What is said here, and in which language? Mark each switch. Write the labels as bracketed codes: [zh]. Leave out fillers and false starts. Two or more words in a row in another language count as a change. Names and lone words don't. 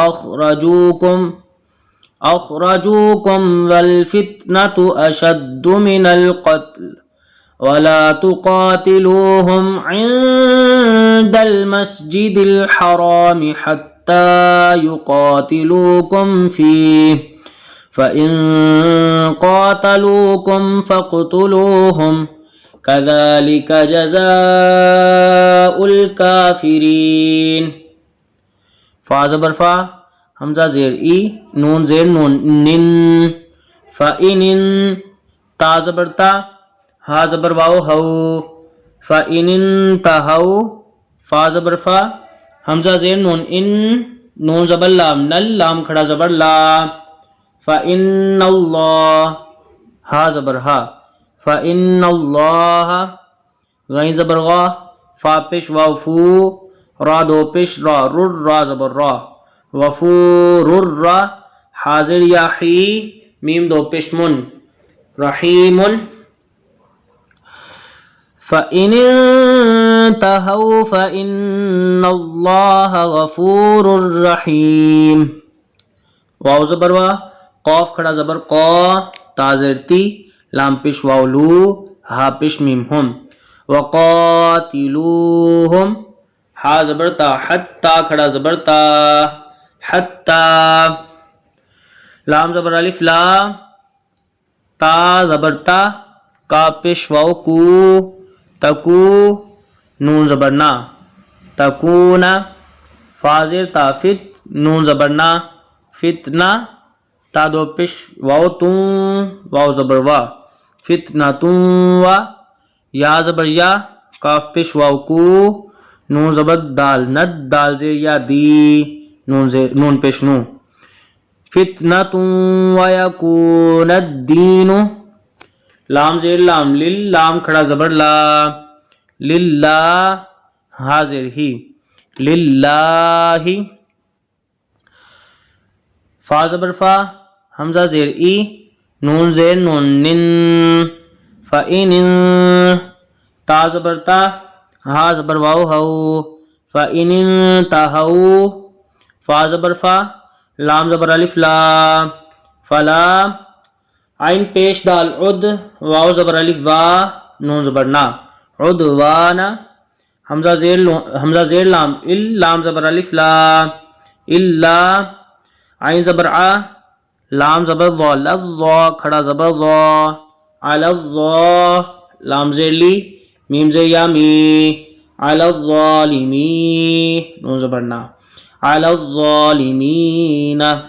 [ar] أَخْرَجُوكُمْ وَالْفِتْنَةُ أَشَدُّ مِنَ الْقَتْلِ وَلَا تُقَاتِلُوهُمْ عِنْدَ الْمَسْجِدِ الْحَرَامِ حَتَّى يُقَاتِلُوكُمْ فِيهِ فَإِنْ قَاتَلُوكُمْ فَاقْتُلُوهُمْ كَذَلِكَ جَزَاءُ الْكَافِرِينَ [ur] فا زبر فا حمزہ زیر ای نون زیر نون نن فَإِنْ تا زبر تا ہا زبر واو ہو [ar] فَإِنْ انْتَهَوْا [ur] فا زبر فا حمزہ زیر نون ان نون زبر لام نل لام کھڑا زبر لا [ar] فَإِنَّ اللَّهَ [ur] ہا زبر ہا [ar] فَإِنَّ اللَّهَ [ur] غین زبر غا فا پیش واو فو را دو پیش را رر را زبر را وفو رر را حاضر یا حی میم دو پیش من رحیم [ar] فَإِنِ انْتَهَوْا فَإِنَّ اللَّهَ غَفُورٌ رَحِيمٌ [ur] واو زبر وا قاف کھڑا زبر قا تا زیر تی لام پیش واو لو ہا پیش میم ہم وقاتلوہم ہا زبر تا حتی کھڑا زبر تا حتی لام زبر الف لا تا زبر تا کا پیش واو کو تکو نون زبر نا تکونا فازر تا فت نون زبر نا فتنہ تا دو پیش واو تون واو زبر وا فتنہ تون وا یا زبر یا کاف پیش واو کو نون زبر دال ند دال زیر یا دی نون پیش نو فتنہ تون [ar] و یکون الدین [ur] لام زیر لام لل لام کھڑا زبر لا للہ حاضر ہی للہ فا زبر فا حمزہ زیر ای نون زیر نون نن فَإِنْ تا زبر تا ہا زبر واو ہو [ar] فَإِنْ انْتَهَوْا [ur] فا زبر فا لام زبر الف لا فلا عین پیش دال عد واو زبر الف وا نون زبر نا عدوانا حمزہ زیر لام ال لام زبر الف لا الا عین زبر آ لام زبر ضا لضا کھڑا زبر ضا [ar] علی الضا [ur] لام زیر لی میم زیر یا می [ar] علی الظالمی [ur] نون زبر نا [ar] علی الظالمین